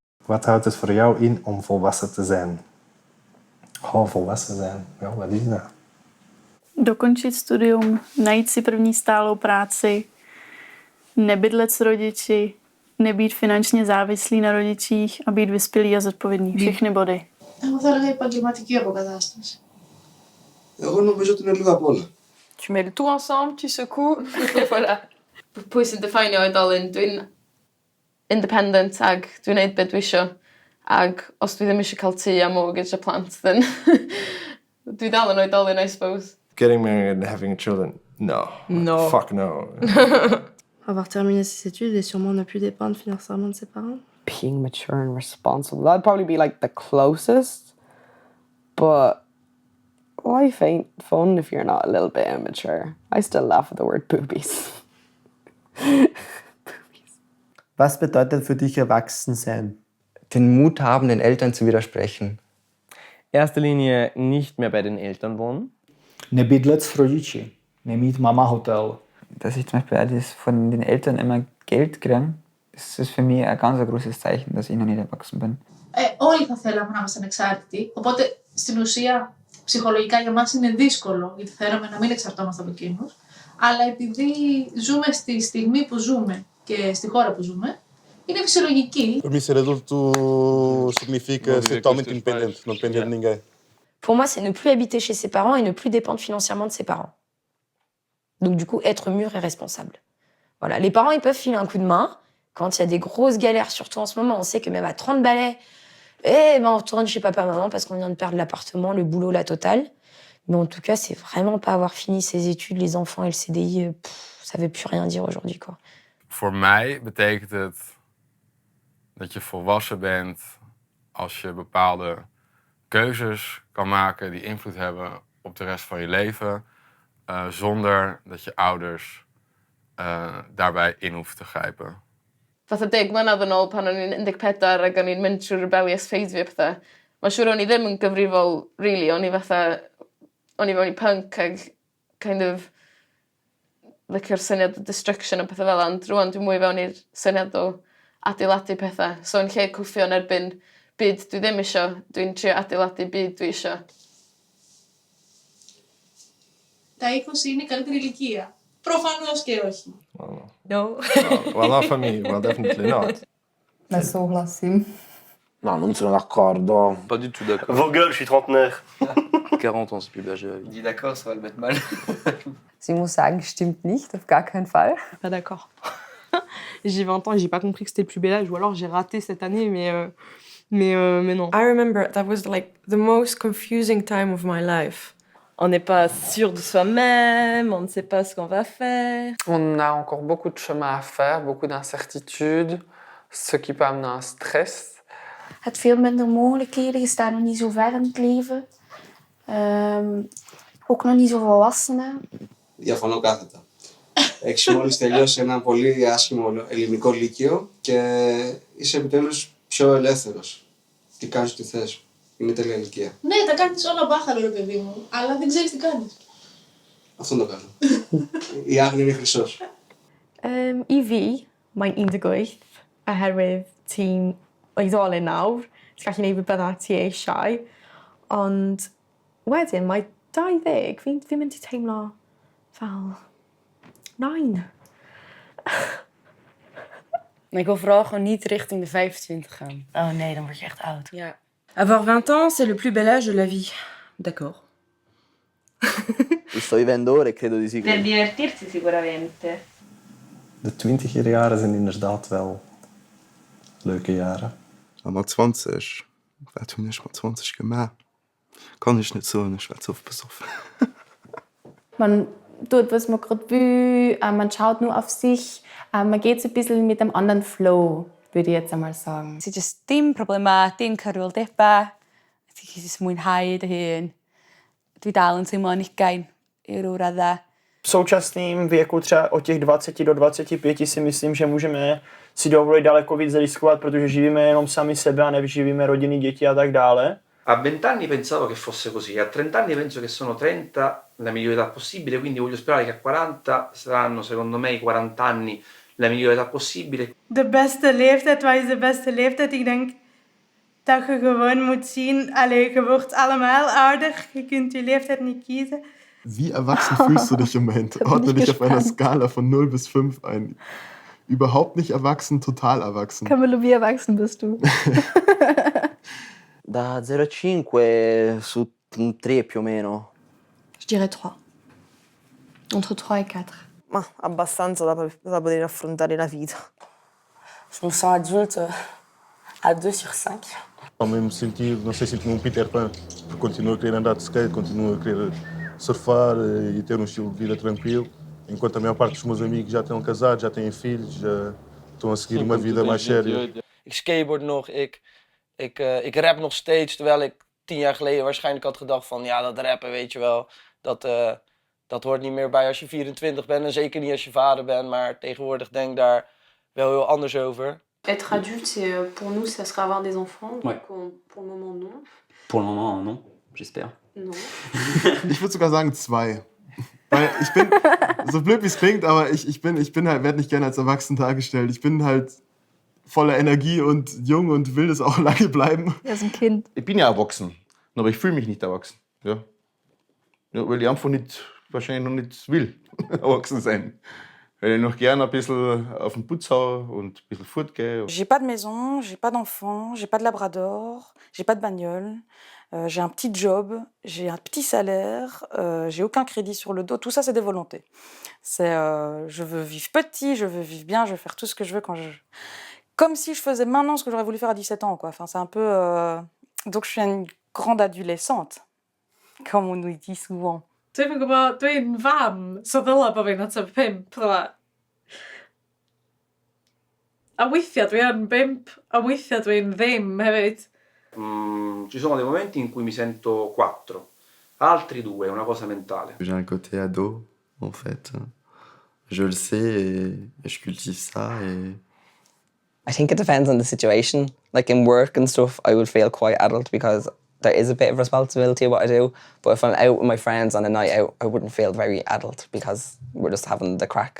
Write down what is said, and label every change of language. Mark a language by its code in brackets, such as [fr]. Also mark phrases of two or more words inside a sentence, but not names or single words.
[nl] Wat houdt het voor jou in om volwassen te zijn? Oh, volwassen zijn. Ja, wat is dat? [cs] Dokončit studium, najít si první stálou práci, nebydlet s rodiči, nebýt finančně závislý na rodičích a být vyspělý a zodpovědný. Všechny body. [el] Εγώ θα έλεγα επαγγελματική αποκατάσταση. Εγώ νομίζω ότι είναι λίγο απ' όλα. [fr] Tu mets le tout ensemble, tu secoues, et voilà. [cy] Pwy sy'n definio oedolyn? Dwi'n independent ag dwi'n neud beth dwi isio. Ag os dwi ddim eisiau cael tŷ a mortgage a plant, then dwi dal yn oedolyn, [en] I suppose. Getting married and having children? No. No. Fuck no. [fr] Avoir terminé ses études et sûrement ne plus dépendre financièrement de ses parents. [en] Being mature and responsible. That'd probably be like the closest. But life ain't fun if you're not a little bit immature. I still laugh at the word boobies. [de] Was bedeutet für dich Erwachsensein? Den Mut haben, den Eltern zu widersprechen. Erster Linie nicht mehr bei den Eltern wohnen. [cs] Nebydlet s rodiči. Nemít [de] Mama Hotel. Dass ich zum Beispiel alles von den Eltern immer Geld kriege, das ist für mich ein ganz großes Zeichen, dass ich noch nicht erwachsen bin. [el] Όλοι θα θέλαμε να είμαστε ανεξάρτητοι, οπότε στην ουσία ψυχολογικά για μας είναι δύσκολο, γιατί θέλαμε να μην εξαρτώμαστε από εκείνους, αλλά επειδή ζούμε στη στιγμή που ζούμε και στη χώρα που ζούμε, είναι φυσιολογική. [fr] Pour moi, c'est [pt] adulto significa ser totalmente independente, não depender de ninguém. [fr] Pour moi, c'est ne plus habiter chez ses parents et ne plus dépendre financièrement de ses parents. Donc du coup, être mûr et responsable. Voilà, les parents, ils peuvent filer un coup de main. Quand il y a des grosses galères, surtout en ce moment, on sait que même à 30 balais, on retourne chez papa-maman parce qu'on vient de perdre l'appartement, le boulot, la totale. Mais en tout cas, c'est vraiment pas avoir fini ses études, les enfants et le CDI, ça veut plus rien dire aujourd'hui, quoi. [nl] Voor mij betekent het dat je volwassen bent als je bepaalde keuzes kan maken die invloed hebben op de rest van je leven, zonder dat je ouders daarbij in hoeven te grijpen. [cy] Fatha 10 mlynedd yn ôl pan o'n i'n 14 ac o'n i'n mynd trwy'r [en] rebellious phase [cy] fi a pethau. Mae'n siŵr o'n i ddim yn gyfrifol, really. O'n i fewn i punk ag [en] kind of [cy] licio'r syniad o destruction a pethau fel ond rwan dwi'n mwy fewn i'r syniad o adeiladu pethau. So yn lle cwffio yn erbyn byd dwi ddim isio, dwi'n trio adeiladu byd dwi isio. [el] Τα 20 είναι η καλύτερη ηλικία. Προφανώς και όχι. [en] No. Well, not for me. Well, definitely not. [cs] Nesouhlasím. [it] Non, non sono d'accordo. [fr] Pas du tout d'accord. Vos gueules, je suis trentenaire. 40 ans, c'est plus l'âge de la vie. Dis d'accord, ça va le mettre mal. [de] Ich muss sagen, stimmt nicht, auf gar keinen Fall. [fr] Pas d'accord. J'ai 20 ans et j'ai pas compris que c'était le plus bel âge, ou alors j'ai raté cette année, mais non. [en] I remember that was like the most confusing time of my life. [fr] On n'est pas sûr de soi-même, on ne sait pas ce qu'on va faire. On a encore beaucoup de chemin à faire, beaucoup d'incertitudes, ce qui peut amener un stress. [nl] Het veel minder mogelijkheden, je staat nog niet zo ver in het leven. Ook nog niet zo volwassenen. [el] Διαφωνώ κάθετα. Έχεις μόλις τελειώσει ένα πολύ άσχημο ελληνικό λύκειο και είσαι επιτέλους πιο ελεύθερος. Τι κάνεις, τι θες. Είναι τέλεια ηλικία. Ναι, τα κάνεις όλα μπάχαλο, ρε παιδί μου, αλλά δεν ξέρεις τι κάνεις. Αυτό το κάνω. Η Άγνη είναι χρυσός. EV, [cy] mae'n 18, oherwydd ti'n oedolyn nawr, ti'n gallu gwneud beth ti eisiau, ond wedyn mae 20, fi'n mynd i teimlo fel 9. [nl] Ik wil vooral gewoon niet richting de 25 gaan. Oh nee, dan word je echt oud. Ja. [fr] Avoir 20 ans, c'est le plus bel âge de la vie. D'accord. [it] Lo sto vivendo ora e credo di sì. Per divertirsi sicuramente. [nl] De 20er jaren zijn inderdaad wel leuke jaren. [de] Aber 20, wer tun ich mal 20 gemacht? Kann ich nicht so, ich werde so besoffen. Man tut, was man gerade will, man schaut nur auf sich, man geht so ein bisschen mit dem anderen Flow, würde ich jetzt einmal sagen. [cy] Sy jyst dim problema, dim cyrwildeba, ti'n jyst mwynhau dy hun. Dwi dal yn teimlo'n ugain i ryw raddau. [cs] V současném věku třeba od těch 20 do 25 si myslím, že můžeme si dovolit daleko víc riskovat, protože živíme jenom sami sebe a neživíme rodiny, děti a tak dále. [it] A 20 anni pensavo che fosse così, a 30 anni penso che sono 30 la migliore età possibile, quindi voglio sperare che a 40 saranno secondo me i 40 anni la migliore età possibile. [nl] De beste leeftijd, wat is de beste leeftijd? Ik denk dat je gewoon moet zien, allee, je wordt allemaal ouder, je kunt je leeftijd niet kiezen. [de] Wie erwachsen fühlst du dich im Moment? Ordne dich auf einer Skala von 0 bis 5 ein. Überhaupt nicht erwachsen, total erwachsen. Camillo, wie erwachsen bist du? [it] Da 0 a 5 su un 3 più o meno. [fr] Je dirais 3. Entre 3 et 4. [it] Ma abbastanza da poter affrontare la vita. [fr] Je me sens adulte à 2 sur 5. [pt] Ao mesmo sentido, não sei, sinto-me Peter Pan. Continuo a querer andar de skate, continuo a querer surfar e ter estilo de vida tranquilo. Enquanto a maior parte dos meus amigos já estão casados, já têm filhos, já estão a seguir uma vida mais séria. [nl] Ik skateboard nog, ik rap nog steeds, terwijl ik 10 jaar geleden waarschijnlijk had gedacht van ja, dat rappen, weet je wel, dat hoort niet meer bij als je 24 bent en zeker niet als je vader bent, maar tegenwoordig denk ik daar wel heel anders over. [fr] Être adulte, pour nous, ça serait avoir des enfants. Ouais. Pour le moment, non. Pour le moment, non, j'espère. Non. [de] Ich würde sogar sagen 2. Weil ich bin, so blöd wie es klingt, aber ich bin halt, werde nicht gerne als erwachsen dargestellt. Ich bin halt voller Energie und jung und will das auch lange bleiben. Er ist ein Kind. Ich bin ja erwachsen, aber ich fühle mich nicht erwachsen. Ja. Ja, weil ich einfach nicht, wahrscheinlich noch nicht will, erwachsen sein. Weil ich noch gerne ein bisschen auf den Putz haue und ein bisschen fortgehe. [fr] J'ai pas de maison, j'ai pas d'enfant, j'ai pas de labrador, j'ai pas de bagnole, j'ai un petit job, j'ai un petit salaire, j'ai aucun crédit sur le dos. Tout ça, c'est des volontés. C'est, je veux vivre petit, je veux vivre bien, je veux faire tout ce que je veux quand je... Comme si je faisais maintenant ce que j'aurais voulu faire à 17 ans, quoi. Enfin, c'est un peu... Donc, je suis une grande adolescente, comme on nous dit souvent. [cy] Dwi'n gwybod, dwi'n fam, so ddyla bod fi'n ateb 5, ddyla. A weithiau dwi yn 5, a weithiau dwi'n ddim hefyd. [it] Ci sono dei momenti in cui mi sento 4, altri 2, è una cosa mentale. [fr] J'ai un côté ado, en fait. Je le sais et je cultive ça. Et... [en] I think it depends on the situation. Like in work and stuff, I would feel quite adult because there is a bit of responsibility of what I do. But if I'm out with my friends on a night out, I wouldn't feel very adult because we're just having the crack.